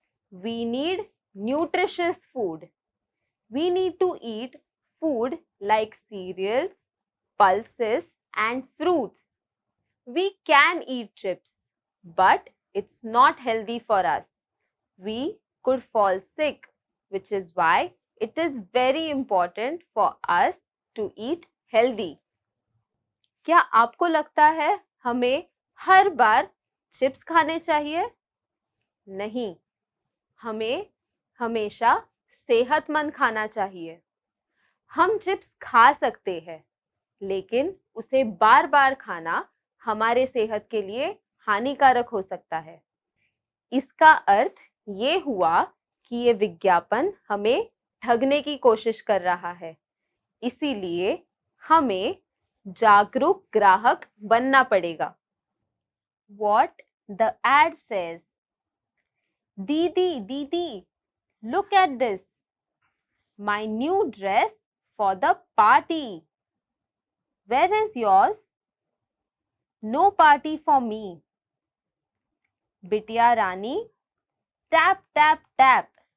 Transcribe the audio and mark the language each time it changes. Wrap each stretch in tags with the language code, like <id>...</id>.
<en>We need nutritious food. We need to eat food like cereals, pulses, and fruits. We can eat chips, but it's not healthy for us. We could fall sick, which is why it is very important for us to eat healthy.</en> <hi>क्या आपको लगता है हमें हर बार chips खाने चाहिए? नहीं, हमें हमेशा सेहतमंद खाना चाहिए. हम चिप्स खा सकते हैं, लेकिन उसे बार बार खाना हमारे सेहत के लिए हानिकारक हो सकता है. इसका अर्थ ये हुआ कि ये विज्ञापन हमें ठगने की कोशिश कर रहा है. इसीलिए हमें जागरूक ग्राहक बनना पड़ेगा.</hi> <en>What the ad says: Didi, look at this. My new dress for the party. Where is yours? No party for me. Bitya Rani, tap, tap, tap.</en>